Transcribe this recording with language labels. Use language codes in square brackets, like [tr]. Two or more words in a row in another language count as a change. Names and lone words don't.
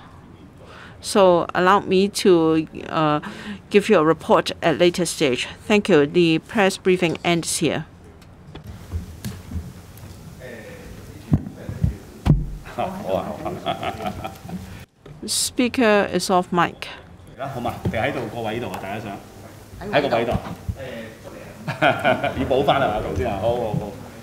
[en] So allow me to give you a report at a later stage. Thank you. The press briefing ends here. Speaker is off mic. [yue] 好嘛，你喺度個位度啊，大家想喺個位度，要補翻係嘛？頭先啊，好好好。